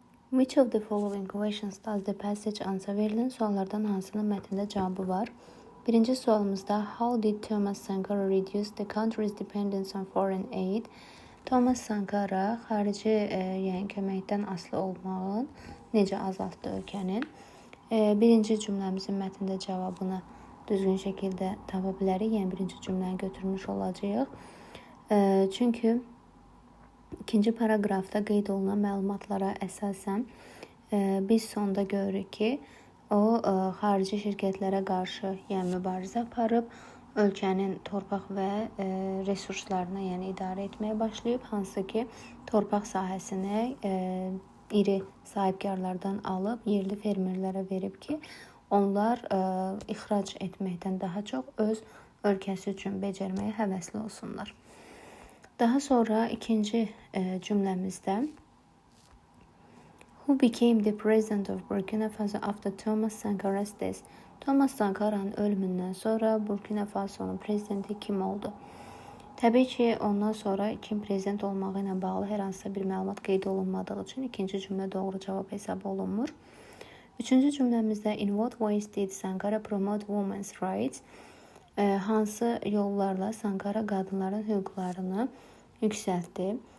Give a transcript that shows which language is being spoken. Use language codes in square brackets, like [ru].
[en] Which of the following questions does the passage answer? [az] Verilən suallardan hansının mətndə cavabı var? Birinci sualımızda [en] How did Thomas Sankara reduce the country's dependence on foreign aid? [az] Thomas Sankara xarici köməkdən asılı olmağın necə azaltdı ölkənin? Birinci cümləmizin mətndə cavabını düzgün şəkildə tapa bilərik. Yəni birinci cümləni götürmüş olacağıq. Çünki ikinci paraqrafda qeyd olunan məlumatlara əsasən biz sonda görürük ki, o xarici şirkətlərə qarşı mübarizə aparıb, ölkənin torpaq və resurslarını idarə etməyə başlayıb, hansı ki, torpaq sahəsini iri sahibkarlardan alıb yerli fermerlərə verib ki, onlar ixrac etməkdən daha çox öz ölkəsi üçün becərməyə həvəsli olsunlar. Daha sonra ikinci cümləmizdə [en] Who became the president of Burkina Faso after Thomas Sankara's death? [az] Thomas Sankara'nın ölümündən sonra Burkina Faso'nun prezidenti kim oldu? Təbii ki, ondan sonra kim prezident olmağı ilə bağlı hər hansısa bir məlumat qeyd olunmadığı üçün ikinci cümlə doğru cavab hesab olunmur. Üçüncü cümləmizdə [en] In what ways did Sankara promote women's rights? [az] Hansı yollarla Sankara qadınların hüquqlarını yüksəltdi?